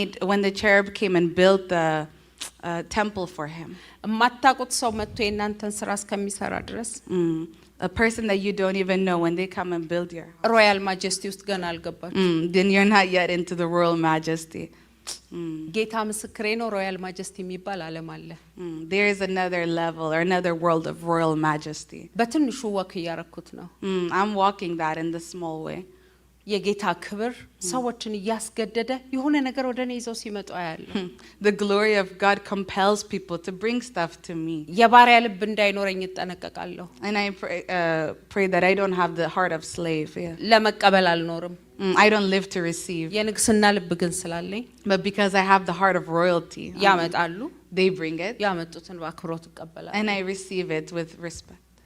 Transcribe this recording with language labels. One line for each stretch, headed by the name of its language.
English: When the cherub came and built temple for him.
Amharic: የማታውቁት ሰው መጥቶ የእናንተን ስራ እስከሚሰራ ድረስ
English: A person that you don't even know, when they come and build your house,
Amharic: ሮያል ማጀስቲ ውስጥ ገና አልገባችሁ።
English: then you're not yet into the royal majesty.
Amharic: ጌታ ምስክሬ ነው። ሮያል ማጀስቲ የሚባል ዓለም አለ።
English: There is another level or another world of royal majesty.
Amharic: በትንሹ ወክ እያረኩት ነው።
English: I'm walking that in the small way.
Amharic: የጌታ ክብር ሰዎችን እያስገደደ የሆነ ነገር ወደኔ ይዘው ሲመጡ አያለሁ።
English: The glory of God compels people to bring stuff to me.
Amharic: የባሪያ ልብ እንዳይኖረኝ እጠነቀቃለሁ።
English: And I pray that I don't have the heart of slave. Yeah.
Amharic: ለመቀበል አልኖርም።
English: I don't live to receive.
Amharic: የንግስና ልብ ግን ስላለኝ
English: But because I have the heart of royalty,
Amharic: ያመጣሉ።
English: they bring it.
Amharic: ያመጡትን በአክብሮት እቀበላለሁ።
English: And I receive it with respect.